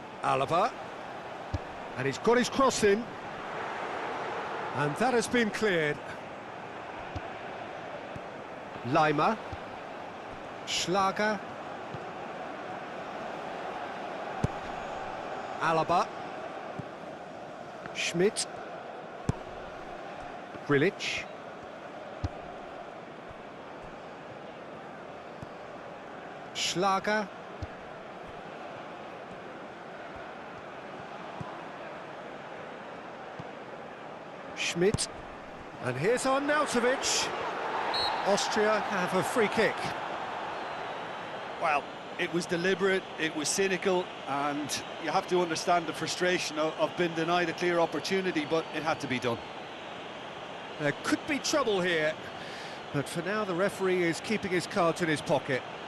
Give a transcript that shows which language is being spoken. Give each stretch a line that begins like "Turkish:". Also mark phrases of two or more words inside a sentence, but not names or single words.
English: Alaba. And he's got his cross in. And that has been cleared. Lima. Schlager. Alaba. Schmidt. Grilic. Schlager. Schmidt. And here's Arnautovic. Austria have a free kick. Well, it was deliberate, it was cynical, and you have to understand the frustration of being denied a clear opportunity, but it had to be done. There could be trouble here, but for now the referee is keeping his cards in his pocket.